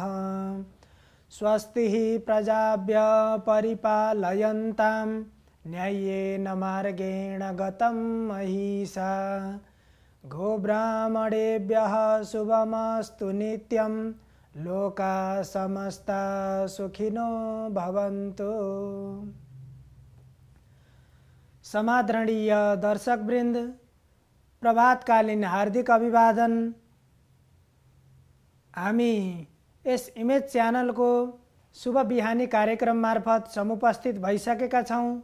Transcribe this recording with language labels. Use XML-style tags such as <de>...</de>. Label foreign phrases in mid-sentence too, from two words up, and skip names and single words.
<sa>स्वस्तिः प्रजाभ्यः परिपालयन्तां न्याय्येन मार्गेण गतं महिषा। गोब्राह्मणेभ्यः शुभमस्तु नित्यं लोकाः समस्ताः सुखिनो भवन्तु।</sa> <ne>समादरणीय दर्शकवृन्द, प्रभातकालीन हार्दिक अभिवादन। हामी यस इमेज च्यानल को शुभ बिहानी कार्यक्रम मार्फत समुपस्थित भइसकेका छौं।</ne>